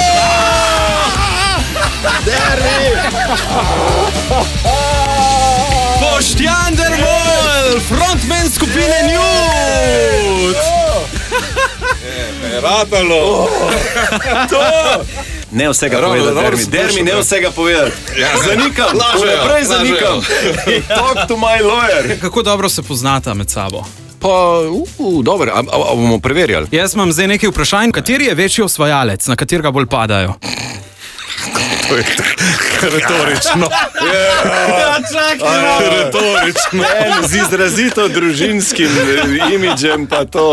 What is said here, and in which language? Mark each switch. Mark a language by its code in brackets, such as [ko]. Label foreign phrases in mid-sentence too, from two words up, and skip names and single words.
[sl] Boštjan Dermol, frontman skupine Newt! Ratalo! Ne vsega povedati, Dermi, ne vsega povedati. Zanikam, naprej zanikam. [en] Talk to my lawyer. [sl] Kako dobro se poznata med sabo? Pa, dobro, a bomo preverjali? Jaz imam zdaj nekaj vprašanj. Kateri je večji osvajalec, na katerega bolj padajo? Retorično. Retorično. Z izrazito družinskim imidžem pa to.